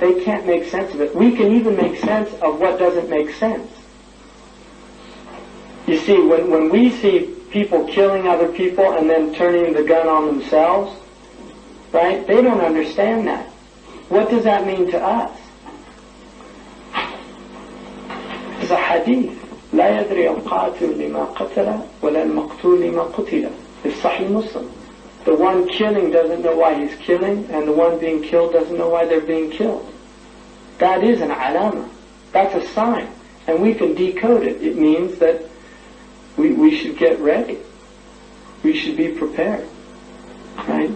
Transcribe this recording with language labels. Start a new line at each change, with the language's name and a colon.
English: They can't make sense of it. We can even make sense of what doesn't make sense. You see, when we see people killing other people and then turning the gun on themselves, right? They don't understand that. What does that mean to us? It's a hadith.
Arabic: لا يدري القاتل لما قتل ولا المقتول لما قتل.
English: It's Sahih Muslim. The one killing doesn't know why he's killing, and the one being killed doesn't know why they're being killed. That is an alama. That's a sign. And we can decode it. It means that we should get ready. We should be prepared. Right?